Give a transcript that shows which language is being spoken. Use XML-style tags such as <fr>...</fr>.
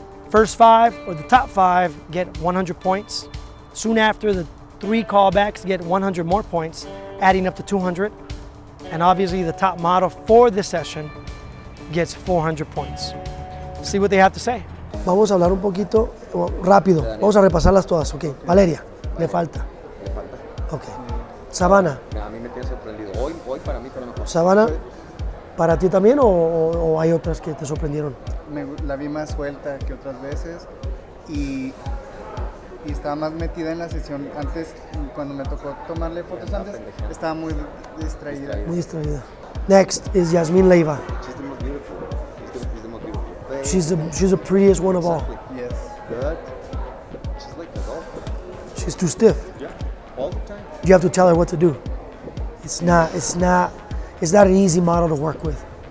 <en>First 5 or the top 5 get 100 points. Soon after, the 3 callbacks get 100 more points, adding up to 200. And obviously the top model for this session gets 400 points. See what they have to say.</en> <es>Vamos a hablar un poquito rápido. Vamos a repasarlas todas. Ok, Valeria, le falta. Ok. Savannah. A mí me tiene sorprendido. Hoy para mí fue lo mejor. Savannah, ¿para ti también o hay otras que te sorprendieron? La vi más suelta que otras veces y y estaba más metida en la sesión. Antes, cuando me tocó tomarle fotos antes, estaba muy distraída. Muy distraída.</es> <en>Next is Yasmin Leiva. She's the most beautiful. She's the most beautiful face. She's the prettiest one of all. Yes. But she's like a doll. She's too stiff. Yeah. All the time. You have to tell her what to do. It's not an easy model to work with.</en>